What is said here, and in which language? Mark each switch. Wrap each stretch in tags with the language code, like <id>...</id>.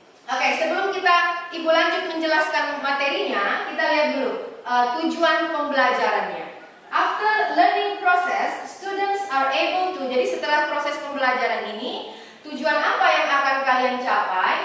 <id>Oke, sebelum Ibu lanjut menjelaskan materinya, kita lihat dulu tujuan pembelajarannya.</id> <en>After learning process, students are able to.</en> <id>Jadi setelah proses pembelajaran ini, tujuan apa yang akan kalian capai?</id>